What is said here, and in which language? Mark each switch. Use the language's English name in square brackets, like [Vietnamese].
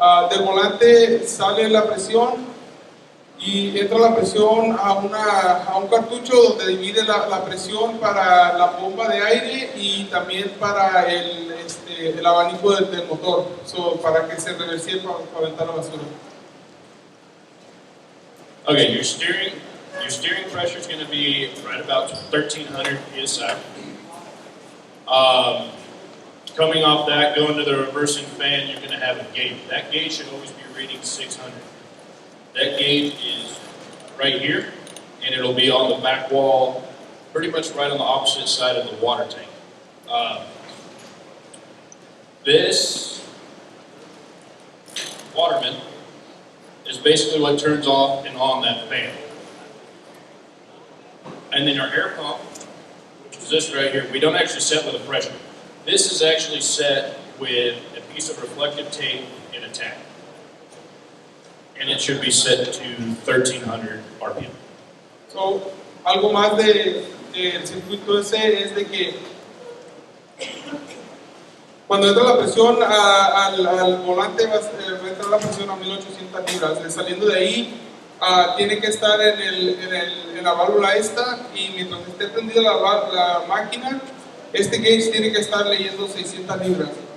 [Spanish] Del volante sale la presión y entra la presión a un cartucho donde divide la presión para la bomba de aire y también para el abanico del motor, para que se reversible para aventar la basura. [English] Okay, your steering pressure is going to be right about 1,300 psi. Coming off that, going to the reversing fan, you're going to have a gauge. That gauge should always be reading 600. That gauge is right here, and it'll be on the back wall, pretty much right on the opposite side of the water tank. This waterman is basically what turns off and on that fan. And then our air pump, which is this right here, we don't actually set with a pressure. This is actually set with a piece of reflective tape in a tap. And it should be set to 1,300 RPM. [Spanish] So, algo más del circuito ese es de que cuando entra la presión al volante va a entrar la presión a 1,800 libras. Saliendo de ahí, tiene que estar en la válvula esta, y mientras esté prendida la máquina, este gauge tiene que estar leyendo 600 libras.